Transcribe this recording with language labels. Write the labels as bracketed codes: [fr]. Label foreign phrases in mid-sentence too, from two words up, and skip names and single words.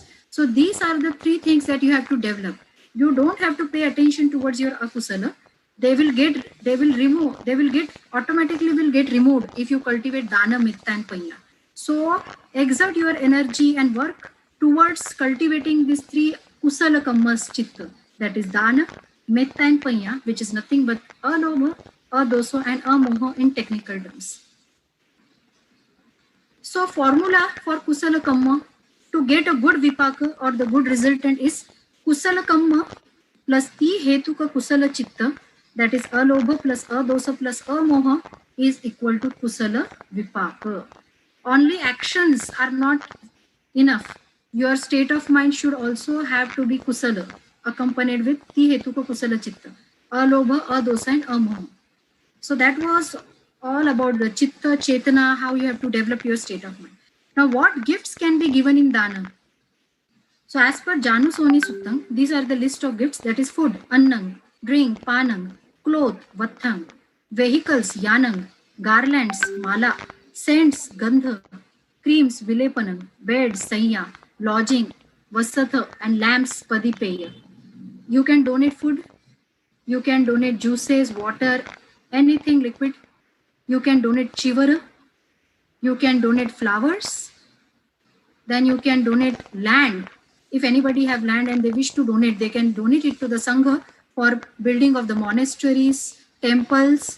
[en] So these are the three things that you have to develop. You don't have to pay attention towards your akusala. They will automatically get removed if you cultivate [pi] dana, mitta [en] and panya. So exert your energy and work towards cultivating these three [pi] kusala kammas chitta, [en] that is [pi] dana, metta [en] and panya, which is nothing but [pi] alobha, adosa [en] and amoha in technical terms. So formula for [pi] kusala kamma [en] to get a good vipaka or the good resultant is kusala kamma plus [pi] hetuka kusala chitta, [en] that is alobha plus adosa plus amoha, is equal to [pi] kusala vipaka. [en] Only actions are not enough. Your state of mind should also have to be kusala, accompanied with [pi] hetuka kusala chitta, alobha, adosa [en] and amoha. So that was all about the [pi] chitta, chetana, [en] how you have to develop your state of mind. Now what gifts can be given in dana? So as per Janu Soni Suttam, these are the list of gifts, that is food, annang, drink, panang, cloth, vathang, vehicles, yanang, garlands, mala, scents, gandha, creams, vilepanam, beds, sanya, lodging, vasatha and lamps, padipeya. You can donate food, you can donate juices, water, anything liquid. You can donate chivara, you can donate flowers, then you can donate land. If anybody have land and they wish to donate, they can donate it to the Sangha for building of the monasteries, temples.